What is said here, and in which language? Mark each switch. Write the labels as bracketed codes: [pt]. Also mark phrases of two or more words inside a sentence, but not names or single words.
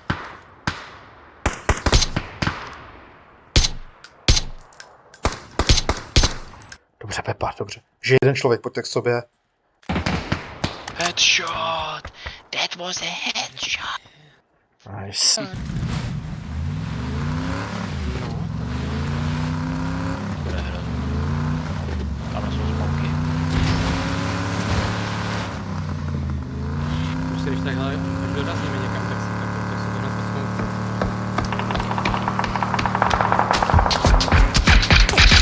[cs] Dobře, Pepa, dobře. Že jeden člověk, pojďte k sobě. [en] Headshot! That was a headshot! Nice. [cs] Bude hrot. Tam jsou smoky. Prostě když takhle, až dorazíme někam, tak si to hned podsmouku.